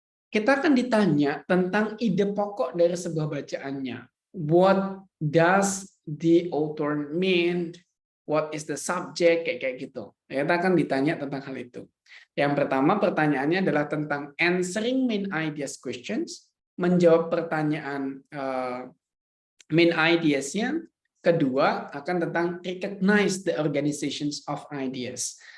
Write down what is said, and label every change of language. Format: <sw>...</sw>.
<id>Kita akan ditanya tentang ide pokok dari sebuah bacaannya.</id> <en>What does the author mean? What is the subject?</en> <id>Kayak gitu. Kita akan ditanya tentang hal itu. Yang pertama pertanyaannya adalah tentang</id> <en>answering main ideas questions,</en> <id>menjawab pertanyaan main ideas-nya. Kedua akan tentang</id> <en>recognize the organizations of ideas.</en>